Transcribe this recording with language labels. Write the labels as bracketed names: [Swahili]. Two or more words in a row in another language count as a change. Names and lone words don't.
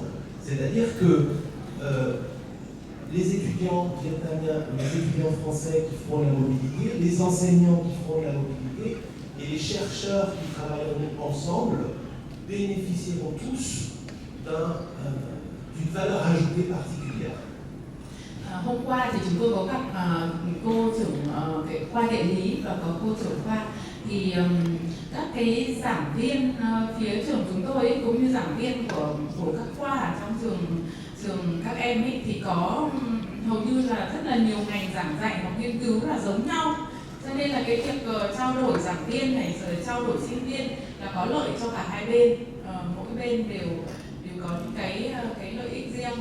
[French] C'est-à-dire que les étudiants vietnamiens, les étudiants français qui feront la mobilité, les enseignants qui feront la mobilité et les chercheurs qui travailleront ensemble bénéficieront tous d'une valeur ajoutée particulière. [Vietnamese] Hôm qua thì chúng tôi có gặp cô trưởng cái khoa địa lý và có cô trưởng khoa, thì các cái giảng viên phía trường chúng tôi ấy, cũng như giảng viên của các khoa ở trong trường các em ấy, thì có hầu như là rất là nhiều ngành giảng dạy hoặc nghiên cứu là giống nhau, cho nên là cái việc trao đổi giảng viên này rồi trao đổi sinh viên là có lợi cho cả hai bên, mỗi bên đều có những cái lợi ích riêng.